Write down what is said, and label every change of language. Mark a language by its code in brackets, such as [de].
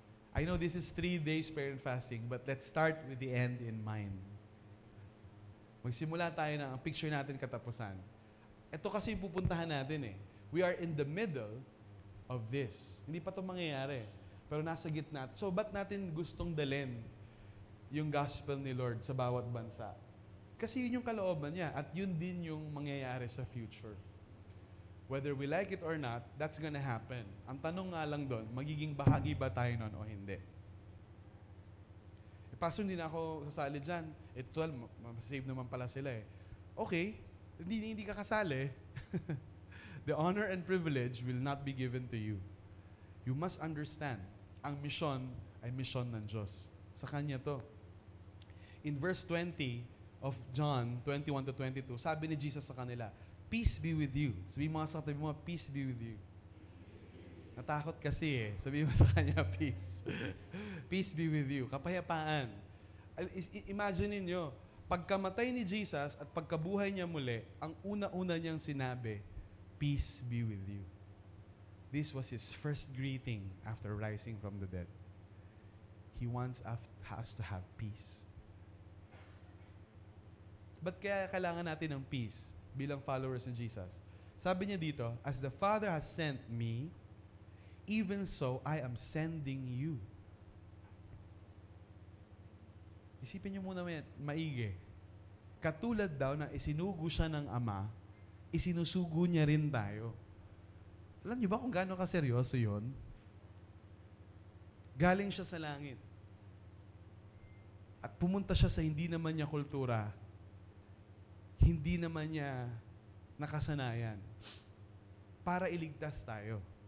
[en] I know this is 3 days prayer and fasting, but let's start with the end in mind. [tl] Magsimula tayo na ang picture natin katapusan. Ito kasi yung pupuntahan natin eh. [en] We are in the middle of this. [tl] Hindi pa ito mangyayari. Pero nasa gitna. So, ba't natin gustong dalhin yung gospel ni Lord sa bawat bansa? Kasi yun yung kalooban niya at yun din yung mangyayari sa future. [en] Whether we like it or not, that's gonna happen. [tl] Ang tanong nga lang doon, magiging bahagi ba tayo nun o hindi? Pastor, hindi na ako sasali dyan. Ito, masasave naman pala sila eh. Okay, hindi ka kasali. [en] The honor and privilege will not be given to you. You must understand, [tl] ang misyon ay misyon ng Diyos. Sa Kanya to. [en] In verse 20 of John 21 to 22, [tl] sabi ni Jesus sa kanila, [en] peace be with you. [tl] Sabi mo sa tabi mo, [en] peace be with you. [tl] Natakot kasi eh. Sabi mo sa kanya, peace. [en] Peace be with you. [tl] Kapayapaan. Imagine niyo, pagkamatay ni Jesus at pagkabuhay niya muli, ang una-una niyang sinabi, [en] peace be with you. This was his first greeting after rising from the dead. He wants us to have peace. [tl] Ba't kaya kailangan natin ng peace bilang followers ng Jesus? Sabi niya dito, [en] as the Father has sent me, even so I am sending you. [tl] Isipin niyo muna maigi. Katulad daw na isinugo siya ng Ama, isinusugo niya rin tayo. Alam niyo ba kung gaano kaseryoso yon? Galing siya sa langit. At pumunta siya sa hindi naman niya kultura, hindi naman niya nakasanayan, para iligtas tayo.